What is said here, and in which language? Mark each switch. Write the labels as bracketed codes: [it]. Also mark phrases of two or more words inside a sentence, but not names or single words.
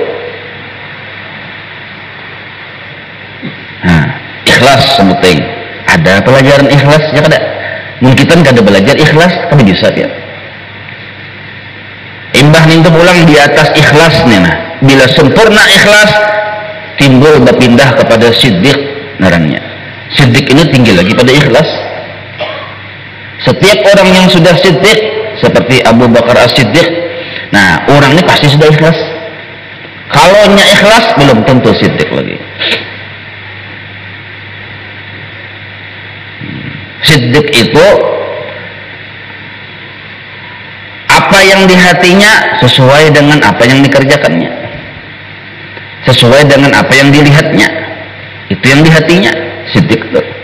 [id] Nah, ikhlas penting. [bjn] Ada pelajaran ikhlas ya kada? Mungkin kita kada belajar ikhlas, tapi bisa ya. Imbah nih pulang di atas ikhlasnya. Nah, bila sempurna ikhlas, timbul berpindah kepada siddiq ngarannya. [id] Siddiq ini tinggi lagi pada ikhlas. Setiap orang yang sudah siddiq seperti Abu Bakar As-Siddiq, nah orang ini pasti sudah ikhlas. [bjn] Kalau nya ikhlas belum tentu siddiq lagi. [id] Siddiq itu apa yang di hatinya sesuai dengan apa yang dikerjakannya, sesuai dengan apa yang dilihatnya, itu yang di hatinya siddiq itu.